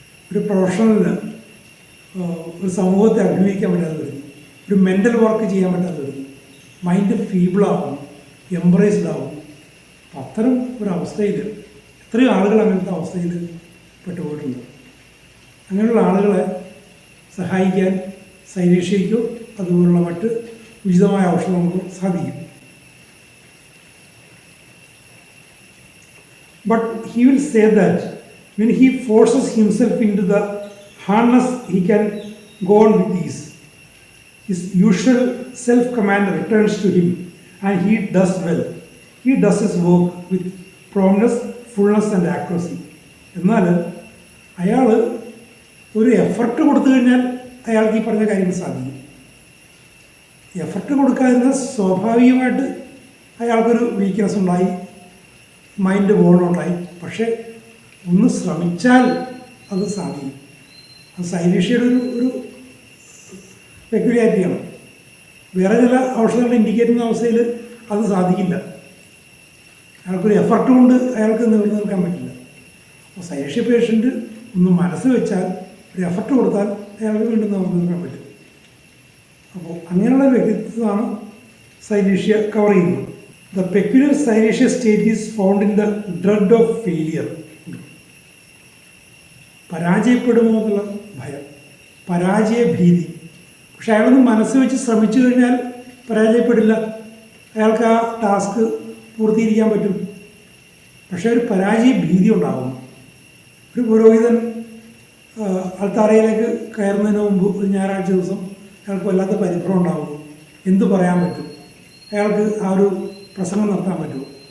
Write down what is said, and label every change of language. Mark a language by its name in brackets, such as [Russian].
[Malayalam] ഒരു പ്രൊഫഷണലിന് ഒരു സമൂഹത്തെ അഭിമുഖീകരിക്കാൻ പറ്റാതെ വരുന്നു, ഒരു മെൻ്റൽ വർക്ക് ചെയ്യാൻ പറ്റാതെ വരുന്നു, മൈൻഡ് ഫീബിളാകുന്നു, എംബ്രേസ്ഡ് ആകും. അപ്പം അത്തരം ഒരവസ്ഥയിൽ എത്രയോ ആളുകൾ അങ്ങനത്തെ അവസ്ഥയിൽ പെട്ടുപോയിട്ടുണ്ട്. അങ്ങനെയുള്ള ആളുകളെ സഹായിക്കാൻ സൈനീഷ്യയ്ക്കോ അതുപോലുള്ള മറ്റ് ഉചിതമായ ഔഷധങ്ങൾക്കോ സാധിക്കും. [English] But he will say that when he forces himself into the harness, he can go on with ease. His usual self-command returns to him, and he does well. He does his work with promptness, fullness and accuracy. [Malayalam] എന്നാൽ അയാൾ ഒരു effort കൊടുത്തു കഴിഞ്ഞാൽ അയാൾക്ക് ഈ പറഞ്ഞ കാര്യങ്ങൾ സാധിക്കും. എഫർട്ട് കൊടുക്കാതിരുന്ന സ്വാഭാവികമായിട്ട് അയാൾക്കൊരു വീക്ക്നെസ് ഉണ്ടായി, മൈൻഡ് ബോണൗട്ടായി. പക്ഷേ ഒന്ന് ശ്രമിച്ചാൽ അത് സാധിക്കും. അത് സൈനീഷ്യയുടെ ഒരു പെക്യുലാരിറ്റിയാണ്. വേറെ ചില ഔഷധങ്ങൾ ഇൻഡിക്കേറ്റ് ചെയ്യുന്ന അവസ്ഥയിൽ അത് സാധിക്കില്ല. അയാൾക്കൊരു എഫർട്ട് കൊണ്ട് അയാൾക്ക് നിവർന്നു നിൽക്കാൻ പറ്റില്ല. അപ്പോൾ സൈനീഷ്യ പേഷ്യൻ്റ് ഒന്ന് മനസ്സ് വെച്ചാൽ, ഒരു എഫർട്ട് കൊടുത്താൽ അയാൾക്ക് വീണ്ടും നിവർന്നു നിൽക്കാൻ പറ്റും. അപ്പോൾ അങ്ങനെയുള്ള വ്യക്തിത്വമാണ് സൈനീഷ്യ കവർ ചെയ്യുന്നത്. [English] The peculiar cynesia state is found in the dread of failure. [Malayalam] പരാജയപ്പെടുമോ എന്നുള്ള ഭയം, പരാജയ ഭീതി. പക്ഷെ അയാളൊന്ന് മനസ്സ് വെച്ച് ശ്രമിച്ചു കഴിഞ്ഞാൽ പരാജയപ്പെടില്ല, അയാൾക്ക് ആ ടാസ്ക് പൂർത്തീകരിക്കാൻ പറ്റും. പക്ഷേ ഒരു പരാജയ ഭീതി ഉണ്ടാകുന്നു. ഒരു പുരോഹിതൻ അൾത്താരയിലേക്ക് കയറുന്നതിന് മുമ്പ് ഒരു ഞായറാഴ്ച ദിവസം അയാൾക്ക് വല്ലാത്ത പരിഭ്രമം ഉണ്ടാകുന്നു. എന്തു പറയാൻ പറ്റും, അയാൾക്ക് ആ ഒരു പ്രസംഗം നടത്താൻ പറ്റുമോ,